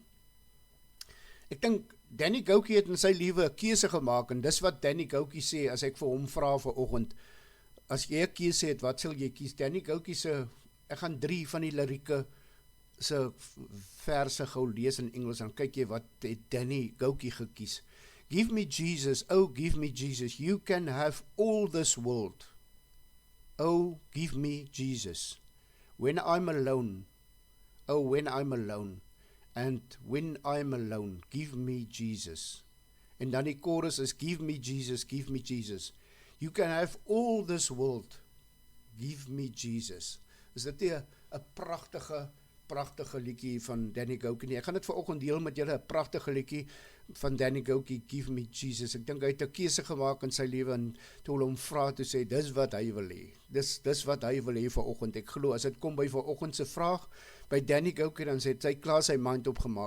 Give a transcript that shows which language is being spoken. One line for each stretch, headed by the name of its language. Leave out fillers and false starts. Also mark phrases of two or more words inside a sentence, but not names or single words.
Afrikaans: Ek dink Danny Gokey het in sy lewe 'n keuse gemaak en dis wat Danny Gokey sê as ek vir hom vra vanoggend. As jy 'n keuse het, wat sal jy kies? Danny Gokey ek gaan 3 van die lirieke se verse gou lees in Engels en kyk jy wat het Danny Gokey gekies.
English: Give me Jesus, oh give me Jesus, you can have all this world. Oh, give me Jesus. When I'm alone, oh when I'm alone, and when I'm alone, give me Jesus.
Afrikaans: En dan die chorus is,
English: give me Jesus, give me Jesus. You can have all this world, give me Jesus.
Afrikaans: Is dit nie 'n pragtige liedjie van Danny Gokey nie? Ek gaan dit vanoggend deel met julle, 'n pragtige liedjie van Danny Gokey, Give Me Jesus. Ek dink hy het 'n keuse gemaak in sy lewe en toe hulle hom vra, toe sê, dis wat hy wil hê. Dis wat hy wil hê vanoggend. Ek glo, as dit kom by vanoggend se vraag, by Danny Gokey, dan sê hy klaar sy mind opgemaak.